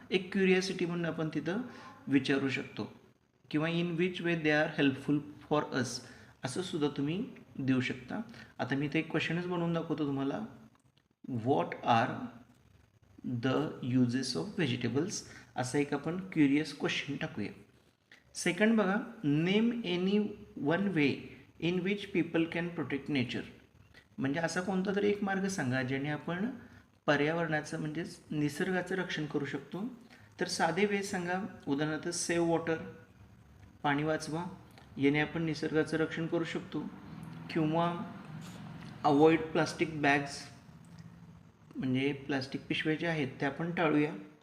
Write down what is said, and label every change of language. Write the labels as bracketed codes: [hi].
[mr] एक क्युरियासिटी म्हणून आपण तिथं विचारू शकतो. किंवा [en] in which way they are helpful for us, [mr] असं सुद्धा तुम्ही देऊ शकता. आता मी ते एक क्वेश्चनच बनवून दाखवतो तुम्हाला. [en] what are the uses of vegetables, [mr] असा एक आपण क्युरियस क्वेश्चन टाकूया. [en] Second बघा, name any one way in which people can protect nature. [mr] म्हणजे असा कोणता तरी एक मार्ग सांगा ज्याने आपण पर्यावरणाचं म्हणजेच निसर्गाचं रक्षण करू शकतो. तर साधे वे सांगा. उदाहरणार्थ [en] save water, [mr] पाणी वाचवा, याने आपण निसर्गाचं रक्षण करू शकतो. किंवा [en] avoid plastic bags, [mr] म्हणजे प्लास्टिक पिशव्या ज्या आहेत त्या आपण टाळूया.